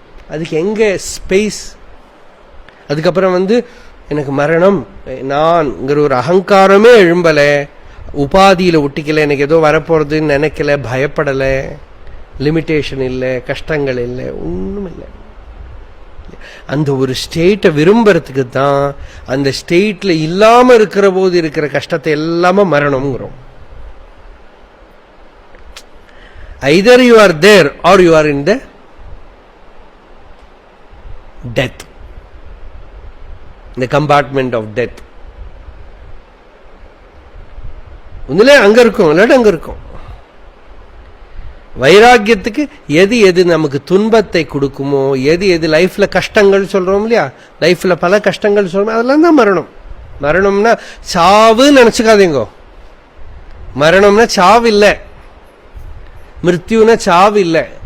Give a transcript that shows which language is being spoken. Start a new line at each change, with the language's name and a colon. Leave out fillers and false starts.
Tamil: அதுக்கு எங்க ஸ்பேஸ்? அதுக்கப்புறம் எனக்கு மரணம், நான்ங்கிற ஒரு அகங்காரமே எழும்பல, உபாதியில ஒட்டிக்கல, எனக்கு ஏதோ வரப்போறதுன்னு நினைக்கல, பயப்படல, லிமிட்டேஷன் இல்லை, கஷ்டங்கள் இல்லை, ஒண்ணும் இல்லை. அந்த ஒரு ஸ்டேட்டை விரும்புறதுக்கு தான் அந்த ஸ்டேட்ல இல்லாம இருக்கிற போது இருக்கிற கஷ்டத்தை எல்லாமே மரணம்ங்கிறோம்.
English: either you are there or you are in the death, the compartment of death.
Tamil: ஒண்ணுல அங்க இருக்கும், இல்லாட்டி அங்க இருக்கும். வைராக்கியத்துக்கு எது எது நமக்கு துன்பத்தை கொடுக்குமோ, எது எது லைஃப்ல கஷ்டங்கள் சொல்றோம் இல்லையா, லைஃப்ல பல கஷ்டங்கள் சொல்றோம், அதெல்லாம் தான் மரணம். மரணம்னா சாவுன்னு நினைச்சுக்காதீங்கோ. மரணம்னா சாவு இல்லை, மிருத்யுனா சாவு இல்லை.